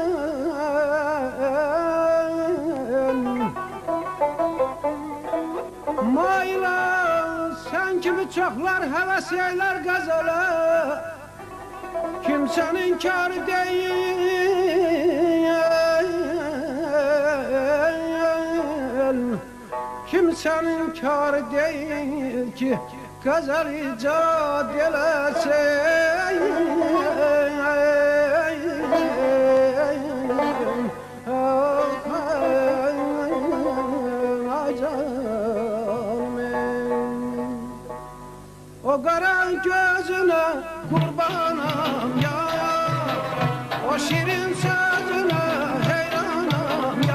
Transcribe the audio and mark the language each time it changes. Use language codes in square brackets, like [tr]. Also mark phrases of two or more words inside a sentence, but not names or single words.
[az] Mayla sən kimi çoxlar həvəs eylər qəzələ, kimsənin karı deyil, [tr] kimsenin kârı değil ki gazel icat eləsin. O kara gözüne kurbanım ya, o şirin sözüne heyranım ya.